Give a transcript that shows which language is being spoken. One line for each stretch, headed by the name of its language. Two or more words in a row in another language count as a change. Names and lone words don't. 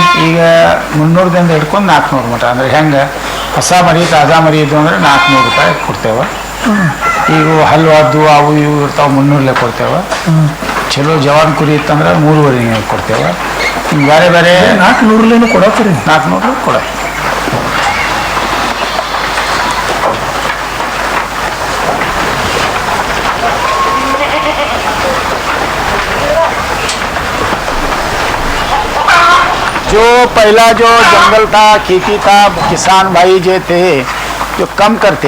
Kannada: ಈಗ 300ದಿಂದ ಹಿಡ್ಕೊಂಡು 400 ಮಟ, ಅಂದ್ರೆ ಹೆಂಗೆ ಹೊಸ ಮರಿ ತಾಜಾ ಮರಿ ಇದ್ದು ಅಂದ್ರೆ 400 ರೂಪಾಯಿ ಕೊಡ್ತೇವೆ। ಈಗ ಹಲ್ವಾದ್ದು ಅವು ಇವು ಇರ್ತಾವೆ 300 ಕೊಡ್ತೇವೆ। ಚಲೋ ಜವಾನ್ ಕುರಿ ಇತ್ತಂದ್ರೆ 3.5 ಕೊಡ್ತೇವೆ। ಹಿಂಗೆ ಬೇರೆ ಬೇರೆ 400 ಕೊಡತ್ತೀರಿ? 400 ಕೊಡ।
Hindi: जो पहला जो जंगल था, खेती था, किसान भाई जो थे जो कम करते